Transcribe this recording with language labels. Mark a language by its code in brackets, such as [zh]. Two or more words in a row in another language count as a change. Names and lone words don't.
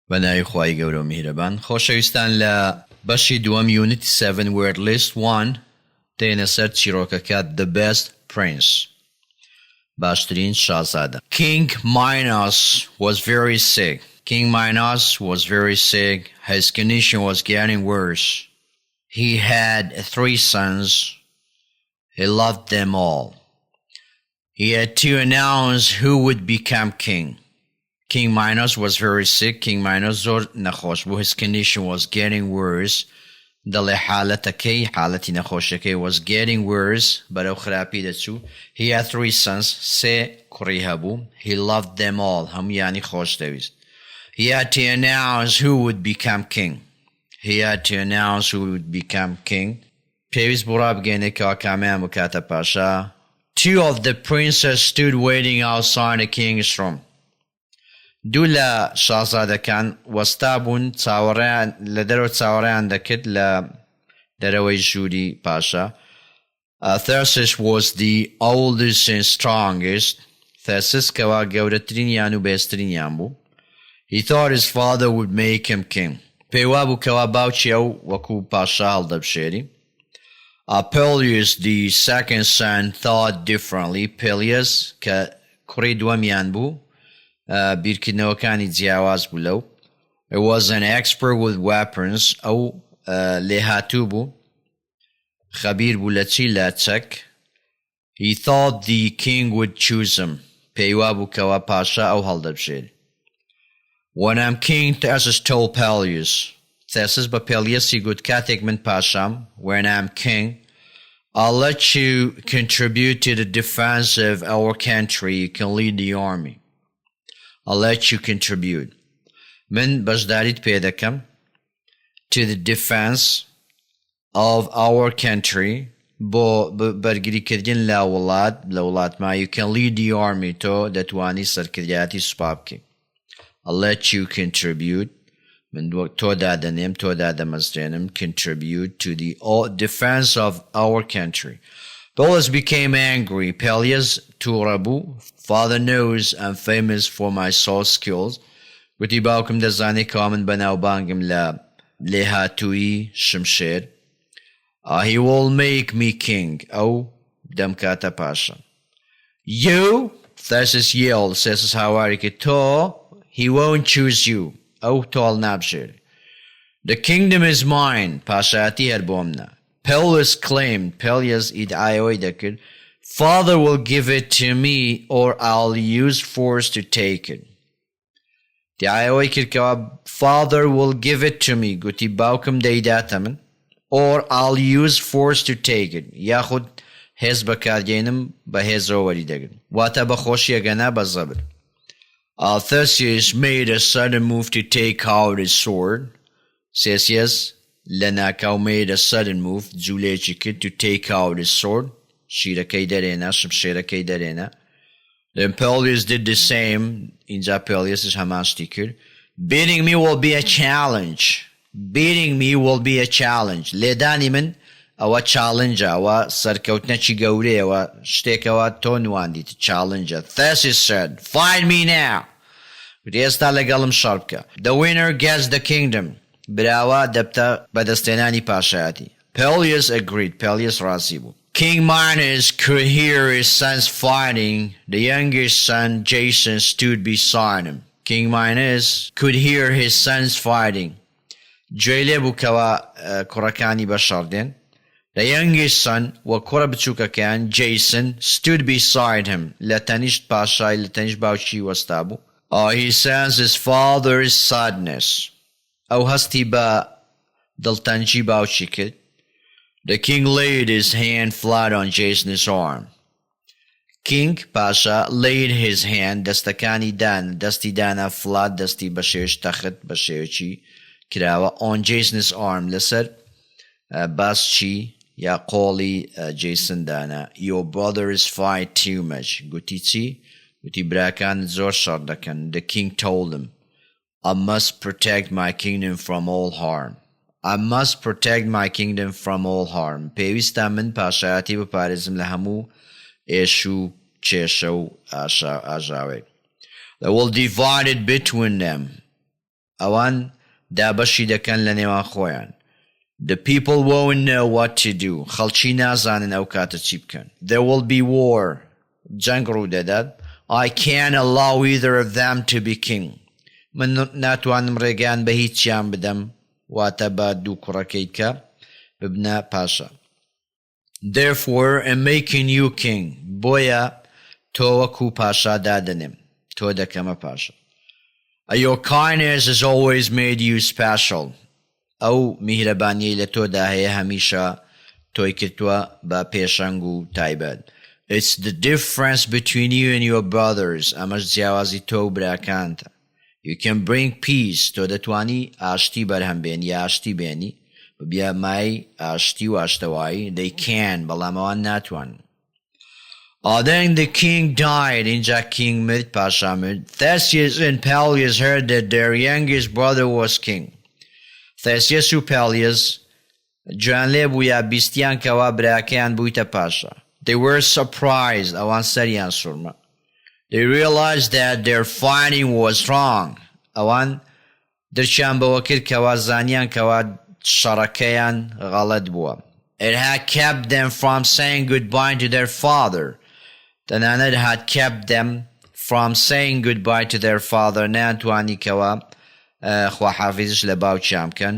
[ckb] بەناوی خوای گەورە و میهرەبان. خۆشەویستان لە بەشی دووەم یونیت 7 [en] word list [ckb] 1 دێنە سەر چیرۆکەکە The Best Prince باشترین شازادە. [en] King Minos was very sick. King Minos was very sick. His condition was getting worse. He had 3 sons. He loved them all. He had to announce who would become king. King Minos was very sick. [ckb] King Minos زۆر نەخۆش بوو. [en] His condition was getting worse. [ckb] دەڵێ حالەتەکەی حالەتی نەخۆشەکەی [en] was getting worse [ckb] بەرەو خراپی دەچوو. [en] He had 3 sons. 3 [ckb] کوڕی هەبوو. [en] He loved them all. [ckb] هەموویانی خۆش دەویست. [en] He had to announce who would become king. He had to announce who would become king. [ckb] پێویست بوو ڕابگەێنێکەوە کامیان بکاتە پاشا. [en] 2 of the princes stood waiting outside the king's room. [ckb] دوو لە شازادەکان وەستا بوون چاوەڕێیان لە دەرەوە چاوەڕێیان دەکرد لە دەرەوەی ژووری پاشا. [en] Thersites was the oldest and strongest. [ckb] Thersites کەوا گەورەترینیان و بێسترینیان بوو. [en] He thought his father would make him king. [ckb] پێی وابوو کەوا باوکی ئەو وەکوو پاشا هەڵدەبشێری. [en] Peleus, the second son, thought differently. [ckb] Peleus کە کوڕی دووەمیان بوو بیرکردنەوەکانی جیاواز بوو لەو. [en] He was an expert with weapons. [ckb] ئەو لێهاتوو بوو خەبیر بوو لە چی لە چەک. [en] He thought the king would choose him. [ckb] پێی وابوو کەوا پاشا ئەو هەڵدەبشێری. [en] When I'm king, Theseus told Peleus. Theseus [ckb] بە پێلیەسی گوت کاتێک من پاشام [en] when I'm king, I'll let you contribute to the defense of our country. You can lead the army. I'll let you contribute. [ckb] من بەشداریت پێ دەکەم [en] to the defense of our country [ckb] بۆ بەرگریکردن لە وڵاتما. [en] You can lead the army. [ckb] تۆ دەتوانی سەرکردایەتی سوپا بکەی. [en] I'll let you contribute. [ckb] من تۆ دادەنێم تۆ دادەمەزرێنم [en] contribute to the defense of our country. Peleus became angry. Peleus [ckb] تووڕە بوو. [en] Father knows I'm famous for my sword skills. [ckb] گوتی باوکم دەزانێت کەوا من بەناوبانگم لە لێهاتووی شمشێر. [en] He will make me king. [ckb] ئەو دەمکاتە پاشا. [en] You, Theseus yelled. Theseus [ckb] هاواری کرد تۆ [en] he won't choose you. [ckb] ئەو تۆڵ نابژێری. [en] The kingdom is mine. [ckb] پاشایەتی هەر بۆمنا. Peleus claimed. Peleus ئیدعایەوەی دەکرد. [en] Father will give it to me or I'll use force to take it. [ckb] ئیدعایەوەی کرد کەوا [en] Father will give it to me. [ckb] گوتی باوکم دەیداتە من [en] or I'll use force to take it. [ckb] یاخود هێز بەکارگێنم بە هێزەوە وەری دەگرم. واتە بە خۆشیەگەنا بە زەبر. [en] Theseus made a sudden move to take out his sword. Theseus لەناکاو made a sudden move [ckb] جوولێکی کرد [en] to take out his sword. [ckb] شیرەکەی دەرێنا شمشێرەکەی دەرێنا. [en] Then Peleus did the same. [ckb] اینجا Peleus هەمان شتی کرد. [en] Beating me will be a challenge. Beating me will be a challenge. [ckb] لێدانی من ئەوە challenge ئەوە سەرکەوتنەکی گەورەیە ئەوە شتێکەوە تۆ نواندیت challenge. [en] Theseus said, fight me now. [ckb] ئێستا لەگەڵم شەڕ بکە. [en] The winner gets the kingdom. [ckb] براوە دەبتە بەدەستێنانی پاشایەتی. Peleus agreed. Peleus ڕازی بوو. [en] King Minos could hear his sons fighting. The youngest son, Jason, stood beside him. King Minos could hear his sons fighting. [ckb] گوێی لێ بوو کەوا کوڕەکانی بەشەڕ. [en] The youngest son [ckb] وە کوڕە بچووکەکەیان [en] Jason stood beside him. [ckb] لە تەنیشت پاشای لە تەنیشت باوکی وەستا بوو. [en] He sensed his father's sadness. [ckb] ئەو هەستی بە دڵتەنجی باوکی کرد. [en] The king laid his hand flat on Jason's arm. [ckb] King پاشا [en] laid his hand [ckb] دەستەکانی دەستی دانا flat دەستی بە شێوەی تەخت بە شێوەیەکی کراوە [en] on Jason's arm [ckb] لەسەر باسچی یا قۆڵی جیسن دانا. [en] Your brothers fight too much. [ckb] گوتی چی؟ گوتی براکان زۆر شەڕ دەکەن. [en] The king told him, I must protect my kingdom from all harm. I must protect my kingdom from all harm. [ckb] پێویستە من پاشایەتی بپارێزم لە هەموو ئێش و کێشە و ئاژاوێک. [en] They will divide it between them. [ckb] ئەوان دابەشی دەکەن لە نێوان خۆیان. [en] The people won't know what to do. [ckb] خەڵکی نازانن ئەو کاتە چی بکەن. [en] There will be war. [ckb] جەنگ ڕوو دەدات. [en] I can't allow either of them to be king. [ckb] من ناتوانم ڕێگەیان بە هیچیان بدەم، واتە بە دوو کوڕەکەی کە ببنە پاشا. [en] Therefore, I'm making you king. [ckb] بۆیە تۆ وەکو پاشا دادەنێم. تۆ دەکەمە پاشا. [en] Your kindness has always made you special. [ckb] ئەو میهرەبانیەی لە تۆدا هەیە هەمیشە تۆی کردووە بە پێشەنگ و تایبەت. [en] It's the difference between you and your brothers. [ckb] ئەمەش جیاوازی تۆ و براکانتە. [en] You can bring peace. [ckb] تۆ دەتوانی ئاشتی بەرهەمبێنی یا ئاشتی بێنی ببیە مای ئاشتی و ئاشتەوایی. [en] They can [ckb] بەڵام ئەوان ناتوانن. [en] Then the king died. [ckb] اینجا king مرد، پاشا مرد. [en] Theseus and Peleus heard that their youngest brother was king. [ckb] Theseus و Peleus گویان لێ بوو یا بیستیان کەوا براکەیان بوویتە پاشا. [en] They were surprised. [ckb] ئەوان سەریان سوورمە. [en] They realized that their fighting was wrong. [ckb] ئەوان دەرچیان بەوە کرد کەوا زانیان کەوا شەڕەکەیان غەڵەت بووە. [en] It had kept them from saying goodbye to their father. تەنانەت had kept them from saying goodbye to their father. [ckb] نەیانتوانی کەوا خواحافیزش لە باوکیان بکەن.